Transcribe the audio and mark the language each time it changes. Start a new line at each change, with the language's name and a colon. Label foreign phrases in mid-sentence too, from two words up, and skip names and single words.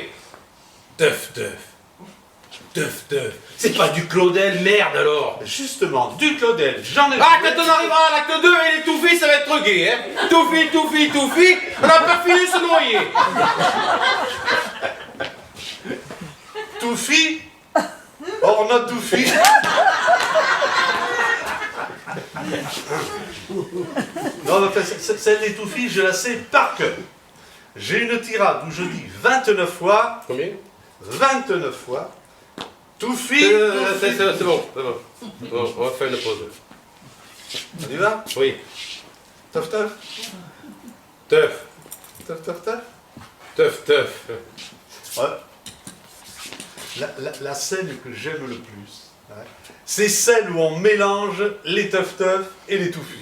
French: Teuf, teuf. Teuf, teuf. C'est pas du Claudel, merde alors. Justement, du Claudel, j'en ai... Ah, quand on arrivera à l'acte 2 et les touffis, ça va être gay, hein? Touffi, touffi, touffi, on n'a pas fini de se noyer. Touffi,
English: or not Touffi.
French: Non, mais celle des Touffis, je la sais par cœur. J'ai une tirade où je dis 29 fois, Combien? 29 fois, Touffi, C'est bon, c'est bon. Bon, on va faire une pause. On y va? Oui. Taf taf, Teuf, taf taf taf. teuf, teuf. Ouais. La scène que j'aime le plus, ouais, c'est celle où on mélange les teuf-teuf et les touffis.